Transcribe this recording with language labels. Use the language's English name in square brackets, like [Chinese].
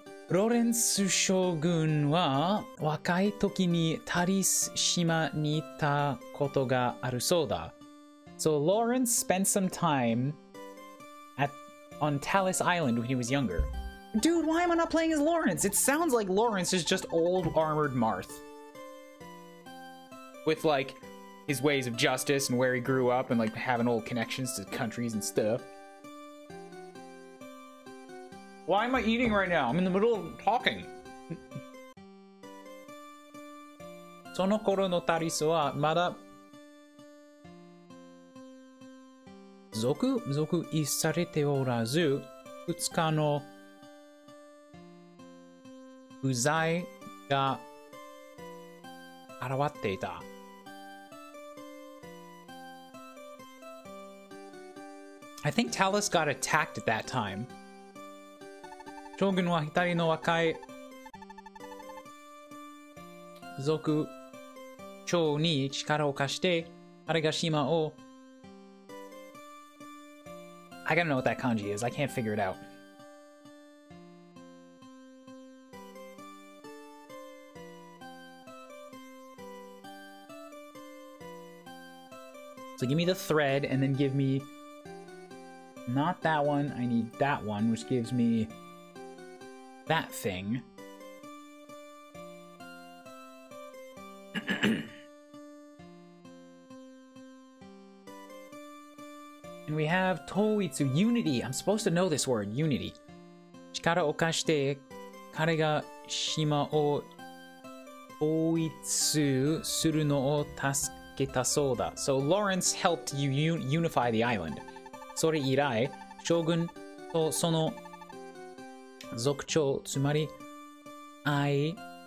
[Japanese] ロレンス将軍は若い時にタリス島にいたことがあるそうだ. [English] So Lawrence spent some time on Talis Island when he was younger. Dude, why am I not playing as Lawrence? It sounds like Lawrence is just old armored Marth. With, like, his ways of justice and where he grew up and, like, having old connections to countries and stuff. Why am I eating right now? I'm in the middle of talking. [Japanese] その頃のタリスはまだ属意されておらず、2日の不在が現っていた。 [English] I think Talus got attacked at that time. [Japanese] 将軍は一人の若い族長に力を貸して彼が島を [English] I gotta know what that kanji is. I can't figure it out. So give me the thread and then give me not that one. I need that one, which gives me that thing. And we have Toitsu, unity. I'm supposed to know this word, unity. [Japanese] 力を貸して彼が島を統一するのを助けたそうだ. [English] So Lawrence helped you unify the island. [Japanese] それ以来、将軍とその族長、つまり愛